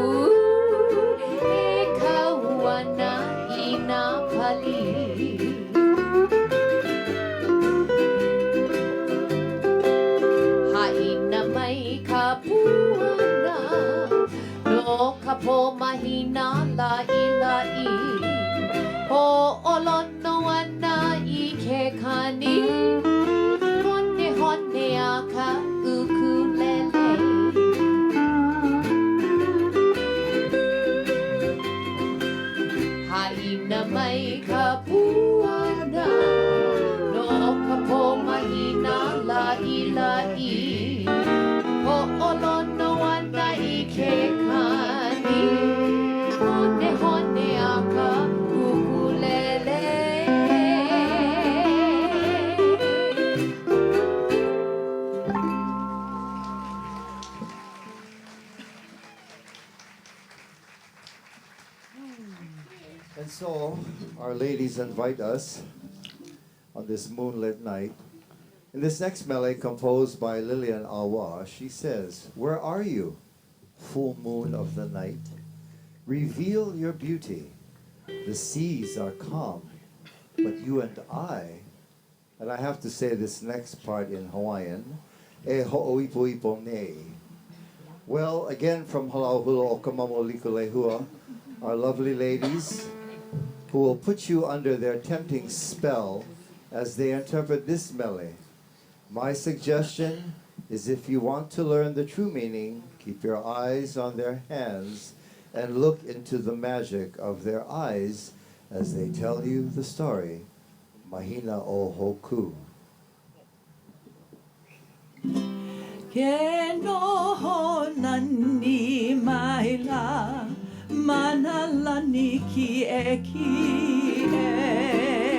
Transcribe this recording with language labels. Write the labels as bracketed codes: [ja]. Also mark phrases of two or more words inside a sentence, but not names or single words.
[haw] E kauana I nā pali Haina mai ka puana No ka po mahina la'i la'i Ho'olono ana I ke kani Hone hone a ka ukulele Haina mai ka puana No ka po mahina la'i la'i Ho'olono ana I ke kani Hone hone a ka ukulele [en] And so, our ladies invite us on this moonlit night In this next mele, composed by Lillian Awa, she says, "Where are you, full moon of the night? Reveal your beauty. The seas are calm, but you and I have to say this next part in Hawaiian, [haw] e ho'oipo ipo nei." [en] Well, again from Halau Hula o Kamamo Likulehua, our lovely ladies who will put you under their tempting spell as they interpret this mele. My suggestion is if you want to learn the true meaning, keep your eyes on their hands and look into the magic of their eyes as they tell you the story. [haw] Mahina o Hoku. Ke noho nani maila manalani ki e ki e.